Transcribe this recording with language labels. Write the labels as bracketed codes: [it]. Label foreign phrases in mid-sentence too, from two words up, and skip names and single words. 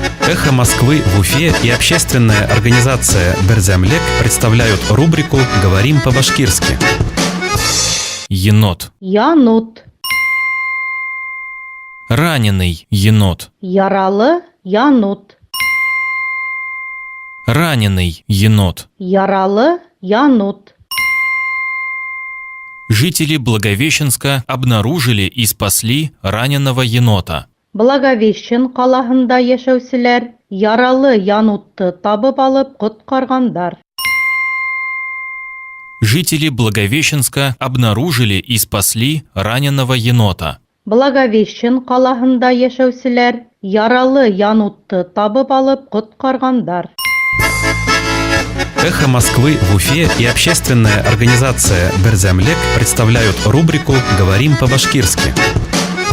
[ru] «Эхо Москвы» в Уфе и общественная организация «Берзямлек» представляют рубрику «Говорим по-башкирски». Енот. [ba] Янут. [ru] Раненый енот. [ba] Яралы янут. [ru] Раненый енот. [ba] Яралы янут. [ru] Жители Благовещенска обнаружили и спасли раненого енота. [ba] Благовещен қалаһында яшәүселәр яралы янутты табып алып коткаргандар. [ru] Жители Благовещенска обнаружили и спасли раненого енота. [ba] Благовещен қалаһында яшәүселәр яралы янутты табып алып коткаргандар. [ru] «Эхо Москвы» в Уфе и общественная организация «Берзямлек» представляют рубрику «Говорим по-башкирски».